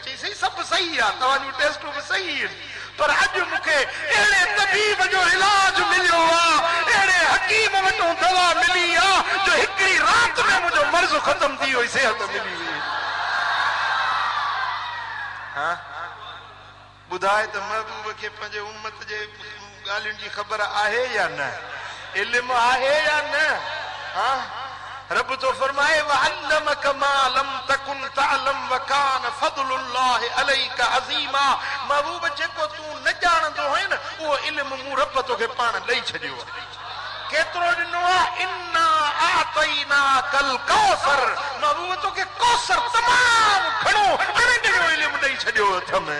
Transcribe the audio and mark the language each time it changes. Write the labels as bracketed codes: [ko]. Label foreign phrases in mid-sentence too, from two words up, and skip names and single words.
[sd] चई सही सभु सही आहे, तव्हांजूं टेस्टूं बि सही आहिनि, पर अॼु मूंखे अहिड़े तबीब जो इलाज मिलियो आहे, अहिड़े हकीम वटों दवा मिली आहे जो हिकिड़ी राति में मुंहिंजो मर्ज़ ख़तम थी वियो, सिहत मिली वई। हा ॿुधाए त महबूब खे पंहिंजे उम्मत जे ॻाल्हियुनि जी ख़बर आहे या न, इल्म आहे या न? हा रब तो फरमाए [ar] وعلمك ما لم تكن تعلم وكان فضل الله عليك عظيما. [sd] महबूब जेको तू न ॼाणंदो है न उहो इल्म मूं रब तोखे पाण ॾेई छॾियो आहे। केतिरो ॾिनो आहे, [ar] إنا أعطيناك الكوثر, [sd] महबूब तोखे कौसर तमामु घणो अणॼियो इल्म ॾेई छॾियो हथ में।